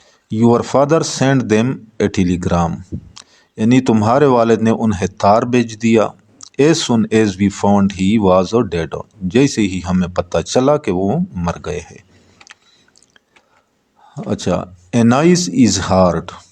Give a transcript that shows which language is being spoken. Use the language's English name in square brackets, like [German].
[English] Your father sent them a telegram. [Urdu] یعنی تمہارے والد نے انہیں تار بھیج دیا. [English] As soon as we found he was dead. [Urdu] جیسے ہی ہمیں پتہ چلا کہ وہ مر گئے ہیں. [English] اچھا, a noise is heard.